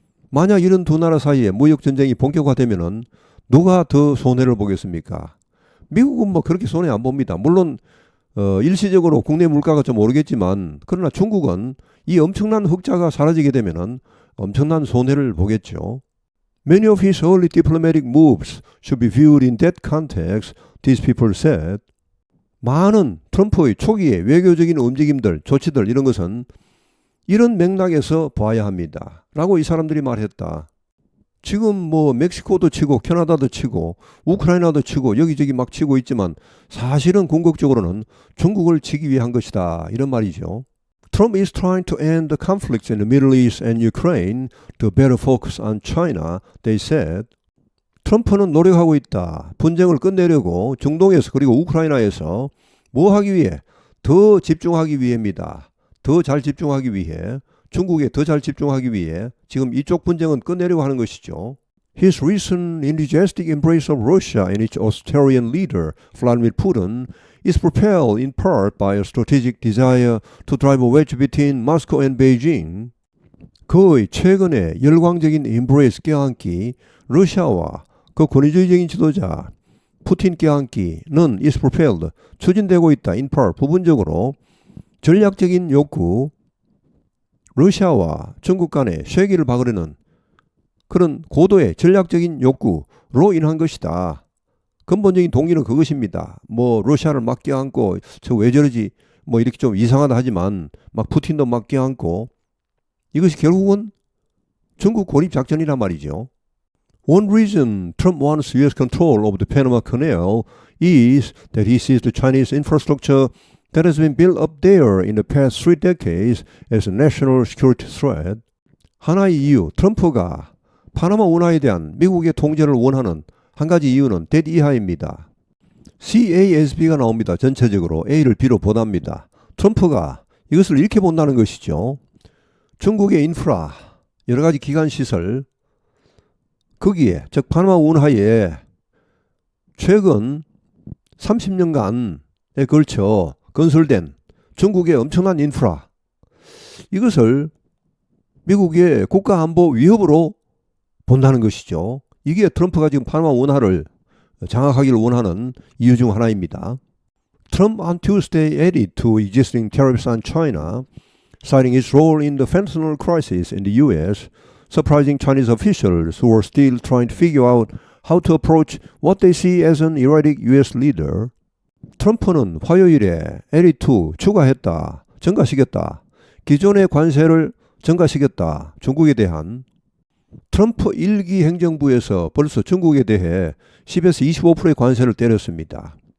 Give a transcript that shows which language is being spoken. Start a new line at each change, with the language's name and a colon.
Korean: 만약 이런 두 나라 사이에 무역전쟁이 본격화되면은 누가 더 손해를 보겠습니까? 미국은 뭐 그렇게 손해 안 봅니다. 물론 일시적으로 국내 물가가 좀 오르겠지만 그러나 중국은 이 엄청난 흑자가 사라지게 되면은 엄청난 손해를 보겠죠.
English: Many of his early diplomatic moves should be viewed in that context, these people said.
Korean: 많은 트럼프의 초기의 외교적인 움직임들, 조치들 이런 것은 이런 맥락에서 봐야 합니다. 라고 이 사람들이 말했다. 지금 뭐 멕시코도 치고 캐나다도 치고 우크라이나도 치고 여기저기 막 치고 있지만 사실은 궁극적으로는 중국을 치기 위한 것이다. 이런 말이죠.
English: Trump is trying to end the conflicts in the Middle East and Ukraine to better focus on China, they said.
Korean: 트럼프는 노력하고 있다. 분쟁을 끝내려고 중동에서 그리고 우크라이나에서 뭐 하기 위해? 더 집중하기 위해입니다. 더 잘 집중하기 위해. 중국에 더 잘 집중하기 위해 지금 이쪽 분쟁은 끝내려고 하는 것이죠.
English: His recent enthusiastic embrace of Russia and its authoritarian leader, Vladimir Putin, is propelled in part by a strategic desire to drive a wedge between Moscow and Beijing.
Korean: 그의 최근의 열광적인 embrace 껴안기, 러시아와 그 권위주의적인 지도자 푸틴 껴안기는
English: is propelled,
Korean: 추진되고 있다.
English: in part,
Korean: 부분적으로 전략적인 욕구, 러시아와 중국 간의 쇄기를 박으려는 그런 고도의 전략적인 욕구로 인한 것이다. 근본적인 동기는 그것입니다. 뭐 러시아를 막 껴안고 저 왜 저러지 뭐 이렇게 좀 이상하다 하지만 막 푸틴도 막 껴안고 이것이 결국은 중국 고립 작전이란 말이죠.
English: One reason Trump wants U.S. control of the Panama Canal is that he sees the Chinese infrastructure that has been built up there in the past 3 decades as a national security threat.
Korean: 하나의 이유, 트럼프가 파나마 운하에 대한 미국의 통제를 원하는 한 가지 이유는 that 이하입니다. CASB가 나옵니다. 전체적으로 A를 B로 보답니다. 트럼프가 이것을 이렇게 본다는 것이죠. 중국의 인프라, 여러 가지 기관 시설, 거기에 즉 파나마 운하에 최근 30년간에 걸쳐 건설된 중국의 엄청난 인프라, 이것을 미국의 국가안보 위협으로 본다는 것이죠. 이게 트럼프가 지금 파나마 운하를 장악하기를 원하는 이유 중 하나입니다.
English: Trump on Tuesday added to existing tariffs on China, citing its role in the fentanyl crisis in the U.S., surprising Chinese officials who are still trying to figure out how to approach what they see as an erratic U.S. leader.
Korean: 트럼프는 화요일에 L2 추가했다, 증가시켰다. 기존의 관세를 증가시켰다. 중국에 대한. 트럼프 1기 행정부에서 벌써 중국에 대해 10에서 25%의 관세를 때렸습니다.